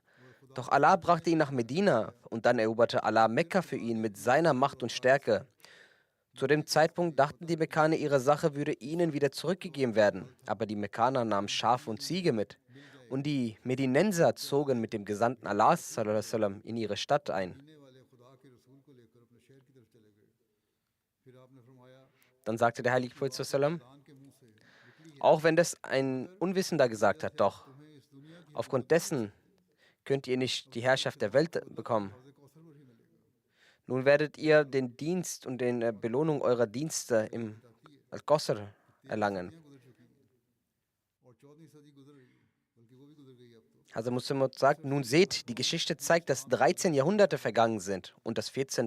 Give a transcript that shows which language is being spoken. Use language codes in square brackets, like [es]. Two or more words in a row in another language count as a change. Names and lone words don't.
[de] Doch Allah brachte ihn nach Medina, und dann eroberte Allah Mekka für ihn mit seiner Macht und Stärke. Zu dem Zeitpunkt dachten die Mekkaner, ihre Sache würde ihnen wieder zurückgegeben werden. Aber die Mekkaner nahmen Schafe und Ziege mit. Und die Medinenser zogen mit dem Gesandten Allahs [ar] صلى الله عليه وسلم [de] in ihre Stadt ein. Dann sagte der heilige Prophet [ar] صلى الله عليه وسلم: [de] Auch wenn das ein Unwissender gesagt hat, doch aufgrund dessen könnt ihr nicht die Herrschaft der Welt bekommen. Nun werdet ihr den Dienst und den Belohnung eurer Dienste im Al-Qasr erlangen. Also Muslim sagt: Nun seht, die Geschichte zeigt, dass 13 Jahrhunderte vergangen sind und das 14.